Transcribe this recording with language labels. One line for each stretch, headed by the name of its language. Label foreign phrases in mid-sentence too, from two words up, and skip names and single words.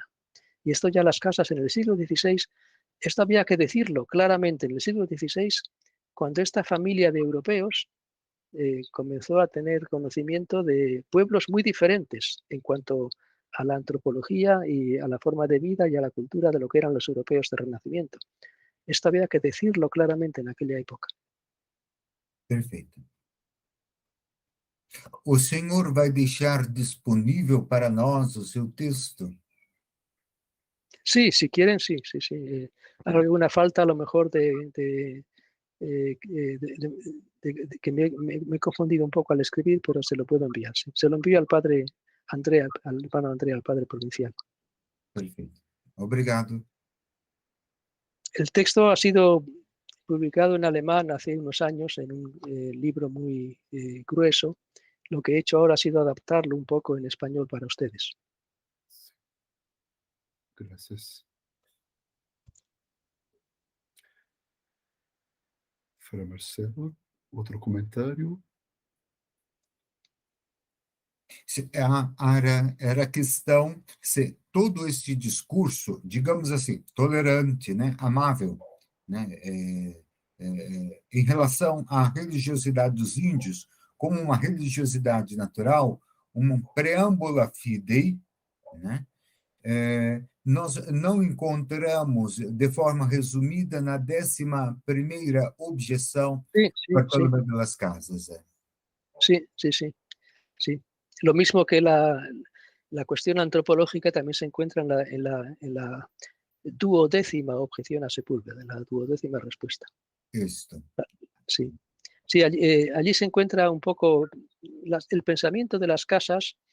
Spanish: Y esto ya Las Casas en el siglo XVI, esto había que decirlo claramente en el siglo XVI, cuando esta familia de europeos comenzó a tener conocimiento de pueblos muy diferentes en cuanto a la antropología y a la forma de vida y a la cultura de lo que eran los europeos del Renacimiento. Esto había que decirlo claramente en aquella época.
Portuguese: Perfeito. O senhor vai deixar disponível para nós o seu texto?
Spanish: Sí, si quieren, sí. Alguna falta a lo mejor de que me he confundido un poco al escribir, pero se lo puedo enviar. Sí. Se lo envío al padre Andrea, al hermano Andrea, al padre provincial.
Portuguese: Perfeito. Obrigado.
Spanish: El texto ha sido publicado en alemán hace unos años en un libro muy grueso. Lo que he hecho ahora ha sido adaptarlo un poco en español para ustedes. Gracias.
Portuguese: Fra Marcelo, outro comentário? Era a questão se todo esse discurso, digamos assim, tolerante, né, amável, né, em relação à religiosidade dos índios, como uma religiosidade natural, um
Latin: preâmbula fidei,
Portuguese: né, nós não encontramos de forma resumida na 11ª objeção para Cólera de las Casas.
Spanish: Sí. Lo mismo que la cuestión antropológica también se encuentra en la 12ª objeción a Sepúlveda, en la 12ª respuesta. Esto. Sí, allí se encuentra un poco el pensamiento de las casas.